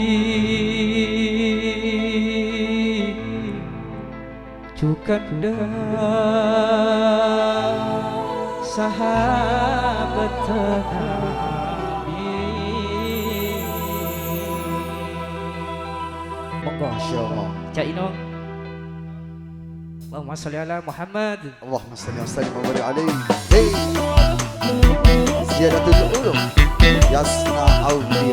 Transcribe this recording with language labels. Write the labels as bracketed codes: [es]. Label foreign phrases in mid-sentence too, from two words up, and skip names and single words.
[id] juga sahabat Nabi. [jv] Monggo insyaallah. [ar] Cak Ino. اللهم صل على محمد. اللهم صل وسلم وبارك عليه. Hey. Ziyadatul ulum. Yasna audio.